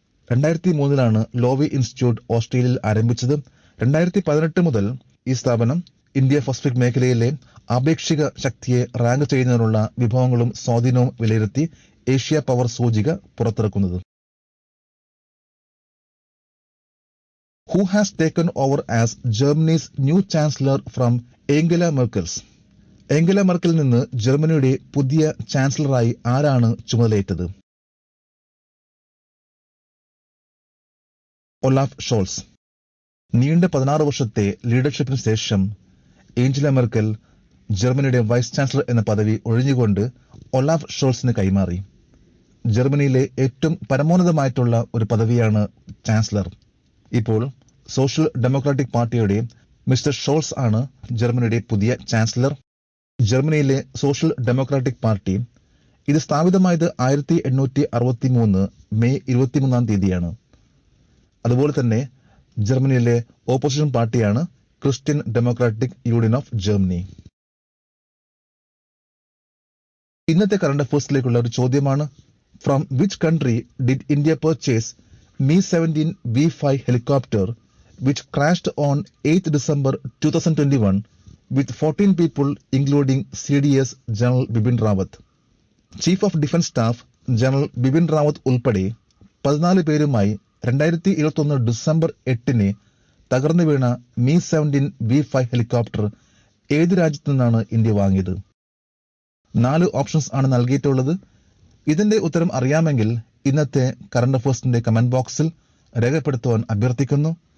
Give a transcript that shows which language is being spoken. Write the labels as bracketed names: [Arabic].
[Malayalam] 2003 ലോവി institute ഓസ്ട്രേലിയയിൽ ആരംഭിച്ചത്. 2018 മുതൽ ഈ സ്ഥാപനം ഇന്ത്യ പസഫിക് മേഖലയിലെ ആപേക്ഷിക ശക്തിയെ റാങ്ക് ചെയ്യുന്നതിനുള്ള വിഭവങ്ങളും സ്വാധീനവും വിലയിരുത്തി ഏഷ്യ പവർ സൂചിക പുറത്തിറക്കുന്നത്. [English] Who has taken over as Germany's new chancellor from Angela Merkel? [Malayalam] ഏംഗല മെർക്കലിൽ നിന്ന് ജർമ്മനിയുടെ പുതിയ ചാൻസലറായി ആരാണ് ചുമതലയേറ്റത്? Olaf shawls. നീണ്ട 16 വർഷത്തെ ലീഡർഷിപ്പിന് ശേഷം ഏഞ്ചല മെർക്കൽ ജർമ്മനിയുടെ വൈസ് ചാൻസലർ എന്ന പദവി ഒഴിഞ്ഞുകൊണ്ട് ഒലാഫ് ഷോൾസിന് കൈമാറി. ജർമ്മനിയിലെ ഏറ്റവും പരമോന്നതമായിട്ടുള്ള ഒരു പദവിയാണ് ചാൻസലർ. ഇപ്പോൾ സോഷ്യൽ ഡെമോക്രാറ്റിക് പാർട്ടിയുടെ മിസ്റ്റർ ഷോൾസ് ആണ് ജർമ്മനിയുടെ പുതിയ ചാൻസലർ. ജർമ്മനിയിലെ സോഷ്യൽ ഡെമോക്രാറ്റിക് പാർട്ടി ഇത് സ്ഥാപിതമായത് 1863 മെയ് 23 അതുപോലെ തന്നെ ജർമ്മനിയിലെ ഓപ്പോസിഷൻ പാർട്ടിയാണ് Christian democratic union of Germany. ഇന്നത്തെ കറണ്ട് അഫയേഴ്സിലേക്കുള്ള ഒരു ചോദ്യമാണ്: [English] From which country did India purchase Mi-17 V5 helicopter which crashed on 8th December 2021 with 14 people including CDS General Bipin Rawat? [Malayalam] Chief of Defence Staff General Bipin Rawat ഉൾപ്പെടെ 14 പേരുമായി 2021 December 8 തകർന്നു വീണ Mi-17 V5 helicopter ഏത് രാജ്യത്തു നിന്നാണ് India വാങ്ങിയത്? 4 options ആണ് നൽകിയിട്ടുള്ളത്. ഇതിന്റെ ഉത്തരം അറിയാമെങ്കിൽ ഇന്നത്തെ കറണ്ട് അഫയേഴ്സിന്റെ കമന്റ് ബോക്സിൽ രേഖപ്പെടുത്തുവാൻ അഭ്യർത്ഥിക്കുന്നു.